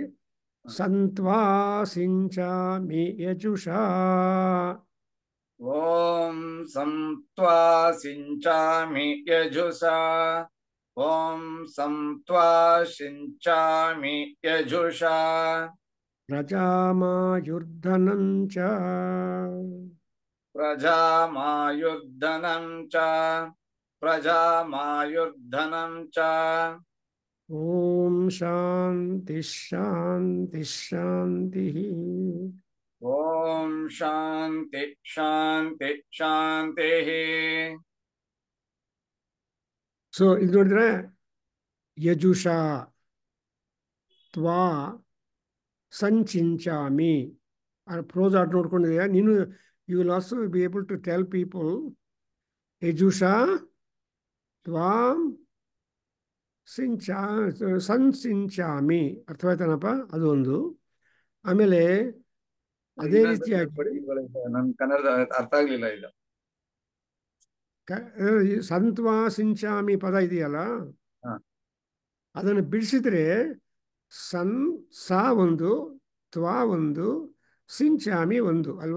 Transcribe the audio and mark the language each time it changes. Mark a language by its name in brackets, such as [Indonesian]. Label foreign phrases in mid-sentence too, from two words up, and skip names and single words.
[Sanskrit] ಸಂತ್ವಾ ಸಿಂಚಾಮಿ ಯಜುಷಾ. ಓಂ ಸಂತ್ವಾ ಸಿಂಚಾಮಿ ಯಜುಷಾ. ಓಂ ಸಂತ್ವಾ ಸಿಂಚಾಮಿ ಯಜುಷಾ. ಪ್ರಜಾಮಾಯುರ್ಧನಂ ಚ. ಪ್ರಜಾಮಾಯುರ್ಧನಂ ಚ. ಪ್ರಜಾಮಾಯುರ್ಧನಂ ಚ. ಓಂ ಶಾಂತಿ ಶಾಂತಿ ಶಾಂತಿ. ಓಂ ಶಾಂತಿ ಶಾಂತಿ ಶಾಂತಿ. [Kannada] ಸೊ ಇದು ನೋಡಿದ್ರೆ [Sanskrit] ಯಜುಷಾ ತ್ವಾ ಸಂಚಿಂಚಾಮಿ [English] prose art [Kannada] ನೋಡ್ಕೊಂಡಿದೆಯಾ ನೀನು? [English] you will also be able to tell people [Sanskrit] ಯಜುಷಾ ತ್ವಾಂ ಸಂಚಿಂಚಾಮಿ. [Kannada] ಅರ್ಥವಾಯ್ತಾನಪ್ಪ? ಅದು ಒಂದು. ಆಮೇಲೆ ಅದೇ ರೀತಿಯಾಗಿ ನನ್ ಕನ್ನಡ ಅರ್ಥ ಆಗ್ಲಿಲ್ಲ ಇದು. [Sanskrit] ಸಂತ್ವಾ ಸಿಂಚಾಮಿ [Kannada] ಪದ ಇದೆಯಲ್ಲ, ಅದನ್ನು ಬಿಡಿಸಿದ್ರೆ ಸಾ ಒಂದು, ತ್ವಾ ಒಂದು, ಸಿಂಚಾಮಿ ಒಂದು ಅಲ್ವಾ?